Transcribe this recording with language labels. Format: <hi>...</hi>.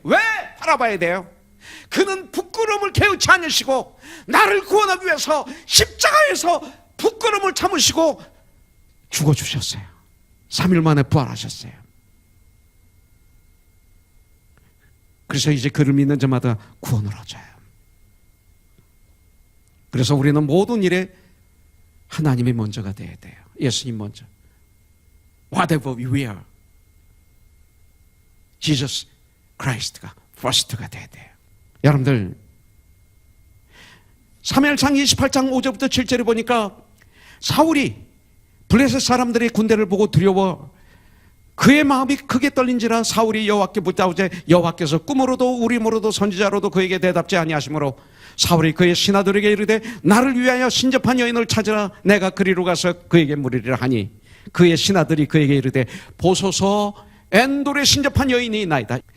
<ko>왜 바라봐야 돼요? 그는 부끄러움을 개의치 않으시고 나를 구원하기 위해서 십자가에서 부끄러움을 참으시고 죽어주셨어요. 3일 만에 부활하셨어요. 그래서 이제 그를 믿는 자마다 구원을 얻어요. 그래서 우리는 모든 일에 하나님이 먼저가 돼야 돼요. 예수님 먼저.</ko> <en>Whatever we are, Jesus Christ가 first가 돼야 돼요.</en> <ko>여러분들, 사무엘상 28장 5절부터 7절에 보니까 사울이 블레셋 사람들의 군대를 보고 두려워 그의 마음이 크게 떨린지라 사울이 여호와께 묻자오되 여호와께서 꿈으로도 우림으로도 선지자로도 그에게 대답지 아니하시므로 사울이 그의 신하들에게 이르되 나를 위하여 신접한 여인을 찾으라 내가 그리로 가서 그에게 물으리라 하니 그의 신하들이 그에게 이르되 보소서 엔돌에 신접한 여인이 있나이다.</ko>